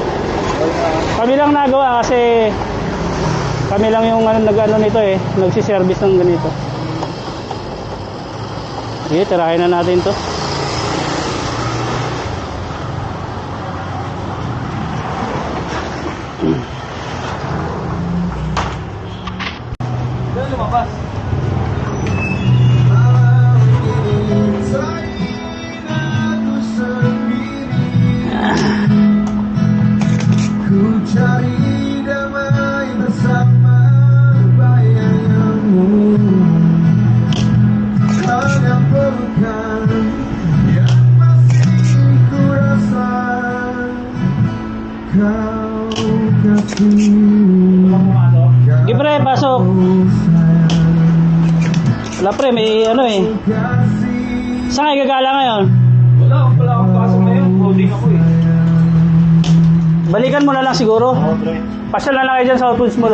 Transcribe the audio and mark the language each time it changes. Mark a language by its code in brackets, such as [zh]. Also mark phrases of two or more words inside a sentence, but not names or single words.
[tl] Kami lang nagawa kasi kami lang yung nag-ano nito nagsiservice ng ganito. Sige, tirahin na natin to. Lumabas. [id] Ku cari damai bersama bayanganmu, hanya pelukan yang masih ku rasa kau kasih. [tl] Sige pre, pasok. Wala pre, may Saan kayo gagala ngayon? Wala akong pasok ngayon. Holding ako Balikan mo na lang siguro. pre. Pasyal na lang kayo dyan sa outputs mo.